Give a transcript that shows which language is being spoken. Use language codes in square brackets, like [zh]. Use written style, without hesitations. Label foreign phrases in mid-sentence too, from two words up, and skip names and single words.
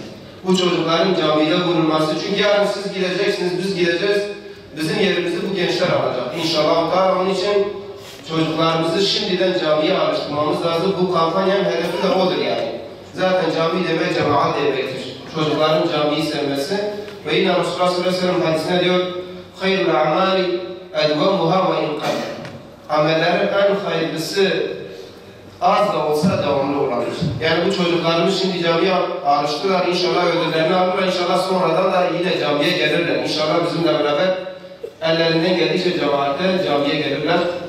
[tr] Bu çocukların camide bulunması. Çünkü yarın siz gideceksiniz, biz gideceğiz. Bizim yerimizi bu gençler alacak. İnşallah. Onun için çocuklarımızı şimdiden camiye alıştırmamız lazım. Bu kampanyanın hedefi de odur yani. Zaten cami demek cemaat demektir. Çocukların camiyi sevmesi. Ve yine Resulullah [ar] صلى الله عليه وسلم [tr] hadisine diyor [ar] خَيْرُ الْعَمَالِ اَدْوَمُهَا وَاِنْ قَدْرٍ. [tr] Amellerin en hayırlısı az da olsa devamlı olandır. Yani bu çocuklarımız şimdi camiye alıştılar. İnşallah ödüllerini alırlar. İnşallah sonradan da yine camiye gelirler. İnşallah bizimle beraber ellerinden geldikçe cemaate camiye gelirler.